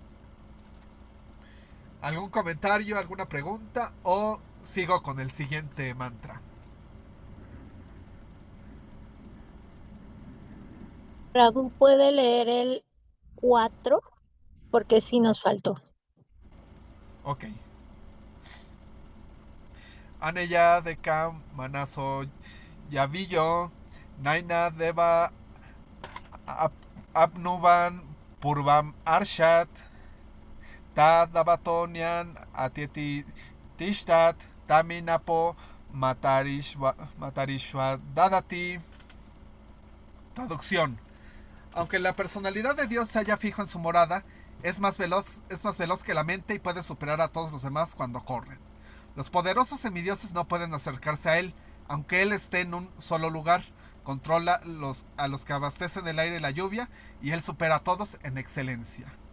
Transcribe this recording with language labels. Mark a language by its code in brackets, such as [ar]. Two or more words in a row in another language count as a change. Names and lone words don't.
[es] ¿Algún comentario, alguna pregunta o sigo con el siguiente mantra? Prabhu, ¿puede leer el 4? Porque sí nos faltó. Ok. [sa] Aneya Dekam Manaso Yavillo Naina Deva Apnuban Purvam Arshat Tadabatonian Atieti Tishtat Taminapo Matarishwa Dadati. [es] Traducción. Aunque la personalidad de Dios se halla fijo en su morada, es más veloz que la mente y puede superar a todos los demás cuando corren. Los poderosos semidioses no pueden acercarse a él, aunque él esté en un solo lugar. Controla a los que abastecen el aire y la lluvia, y él supera a todos en excelencia.